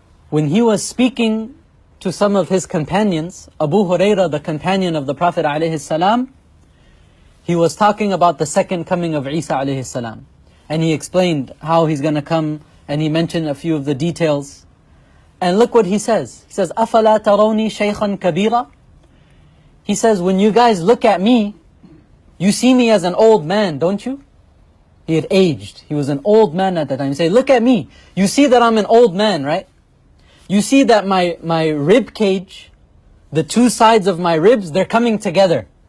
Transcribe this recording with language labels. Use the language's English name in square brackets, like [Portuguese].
[English] When he was speaking to some of his companions, Abu Hurairah, the companion of the Prophet alayhi salam, he was talking about the second coming of Isa alayhi salam. And he explained how he's going to come, and he mentioned a few of the details. And look what he says. He says, [Arabic] أَفَلَا تَرَوْنِي شَيْخًا كَبِيرًا. [English] He says, when you guys look at me, you see me as an old man, don't you? He had aged. He was an old man at that time. He said, look at me. You see that I'm an old man, right? You see that my rib cage, the two sides of my ribs, they're coming together.